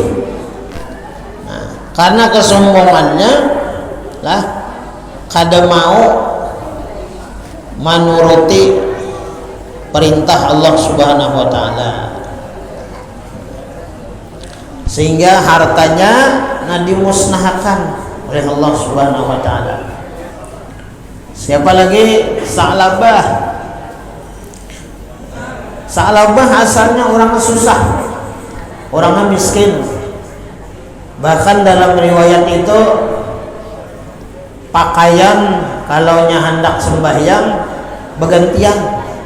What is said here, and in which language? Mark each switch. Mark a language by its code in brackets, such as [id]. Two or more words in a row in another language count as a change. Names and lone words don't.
[id] Nah, karena kesombongannya lah kada mau menuruti perintah Allah [ar] Subhanahu wa taala, [id] sehingga hartanya dimusnahkan oleh Allah [ar] Subhanahu wa taala. [id] Siapa lagi? Sa'labah. Sa'labah asalnya orang susah, orangnya miskin. Bahkan dalam riwayat itu pakaian kalau hendak sembahyang bergantian.